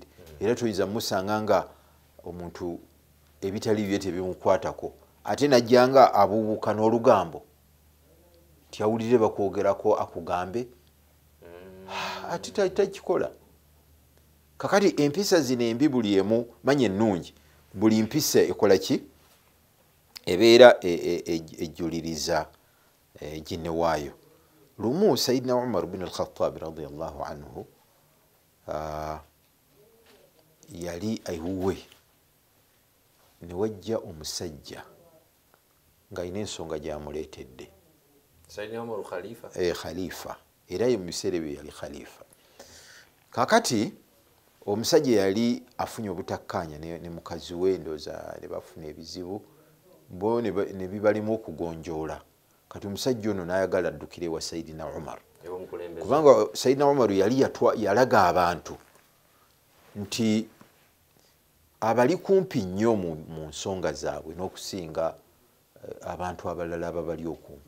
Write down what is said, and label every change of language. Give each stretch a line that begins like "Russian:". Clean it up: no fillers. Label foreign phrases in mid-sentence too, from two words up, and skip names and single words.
Ganda: Era toyinza musanga nga omuntu ebitali bye tebimukwatako ate najjanga abuubuuka n'olugambo nti awulire bakwogerako akugambe, ate takikola. Kakati empisa zino embi buli emu manya ennungi, buli mpisa ekola ki? Ebeera ejjuliriza ginne waayo. Lumu Sayyidina Umar bin al-Khattab
Arabic: رضي الله عنه
Ganda: yali aiwuwe ne wajja omusajja ng'alina ensonga gy'amuleetedde. Sayyidina Umar khalifa? Khalifa, era mu biseera ebyo yali khalifa. Kakati omusajja yali afunye obutakkaanya ne mukazi we, ndooza ne bafuna ebizibu, bo ne bibalimu okugonjoola. Kati omusajja ono n'ayagala addukire wa Sayyidina Umar, kubanga Sayyidina Umar yali yalaga abantu nti abali kumpi nnyo mu nsonga zaabwe n'okusinga abantu abalala ababali okumpi.